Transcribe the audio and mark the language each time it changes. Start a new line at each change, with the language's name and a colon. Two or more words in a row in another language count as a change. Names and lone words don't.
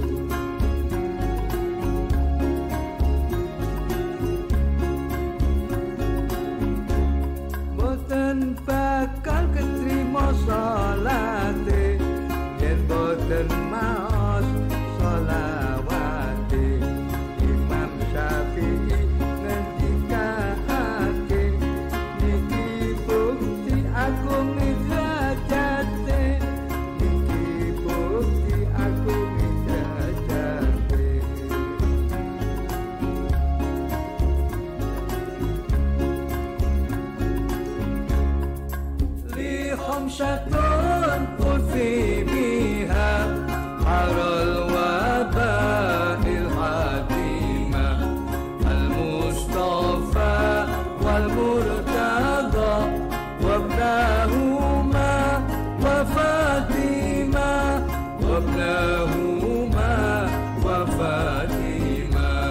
Javanese: Boten bakal ketrima salate yen boten maos sholawate. Imam Syafi'i ngendikake, niki bukti agung derajate, niki bukti agung derajate.
Arabic: لي خمسة أطفي بها حر الوباء الحاطمة المصطفى والمرتضى وابناهما وفاطمة وابناهما وفاطمة.